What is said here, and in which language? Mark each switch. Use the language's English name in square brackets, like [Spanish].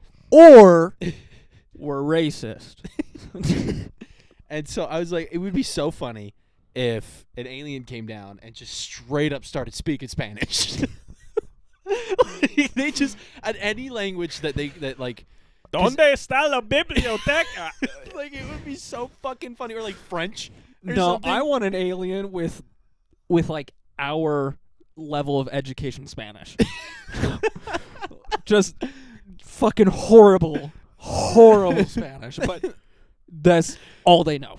[English] Or we're racist. And so I was like, it would be so funny if an alien came down and just straight up started speaking Spanish. Like, they just, at any language that like, [Spanish] ¿Dónde está la biblioteca? [English] like, it would be so fucking funny. Or like French. Or something. I want an alien with like our level of education Spanish. Just fucking horrible Spanish, but that's all they know.